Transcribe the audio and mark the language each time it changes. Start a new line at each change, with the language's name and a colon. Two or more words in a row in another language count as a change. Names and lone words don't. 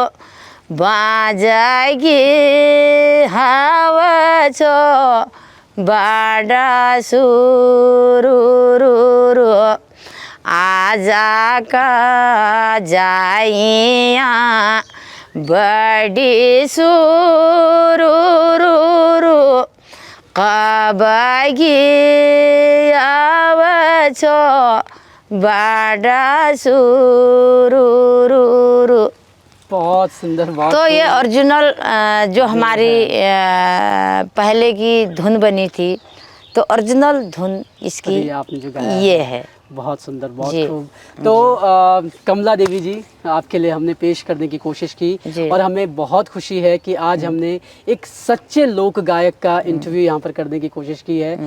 Hindi: बाजागी हावछो बाडा सुरुरु आजा का जाइया बड़ी सुरुरु कबगी आवछो बाडा सुरुरु। बहुत सुंदर बात। तो ये ओरिजिनल जो हमारी पहले की धुन बनी थी, तो ओरिजिनल धुन इसकी आपने जो गाया ये है। बहुत सुंदर, बहुत खूब। तो कमला देवी जी, आपके लिए हमने पेश करने की कोशिश की और हमें बहुत खुशी है कि आज हमने एक सच्चे लोक गायक का इंटरव्यू यहाँ पर करने की कोशिश की है।